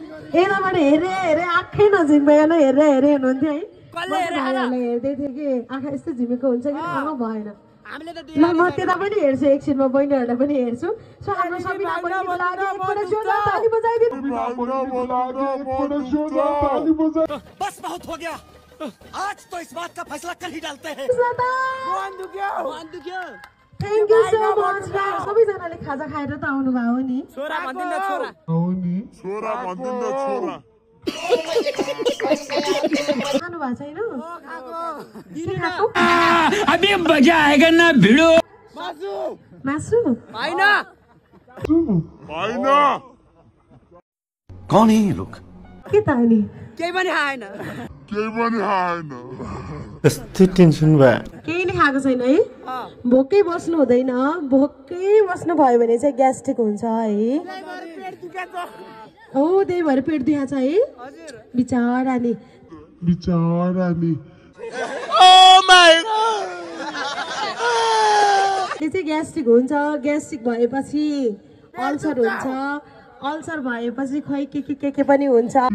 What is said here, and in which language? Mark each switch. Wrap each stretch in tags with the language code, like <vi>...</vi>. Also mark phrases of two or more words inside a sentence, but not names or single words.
<ne>यताबाट हेरे हेरे आँखै नझिम्बाएन हेरे हेरे हेर्नुहुन्थ्यो है हेर्दै थिएँ कि आँखा यस्तो झिमेको हुन्छ कि आमा भएन ल म त्यता पनि हेर्छु एकछिनमा बहिनीहरूलाई पनि हेर्छु सो हाम्रो सबिना बहिनीको लागि एकपल्ट जोरदार ताली बजाइदिनु</ne> <hi>बस बहुत हो गया आज तो इस बात का फैसला कर ही डालते हैं</hi> <en>thank you so much</en> <ne>सबैजनाले खाजा खाएर त आउनु भयो नि छोरा भन्दिन छोरा खानु भएको छैन</ne> <hi>अभी मजा आएगा ना भिड़ो</hi> <ne>मासु हैन</ne> <hi>कौन है ये लोग</hi> <ne>के त अनि केही पनि आएन कस्तो टेन्सन भयो केही नै खाएको छैन है भोकै बस्नु हुँदैन भोकै बस्नु भयो भने चाहिँ ग्यास्ट्रिक हुन्छ है हो त्यही भएर पेट दुखा छ है बिचारा नि त्यो चाहिँ ग्यास्ट्रिक हुन्छ ग्यास्ट्रिक भएपछि अल्सर हुन्छ अल्सर भएपछि खोइ के पनि हुन्छ</ne>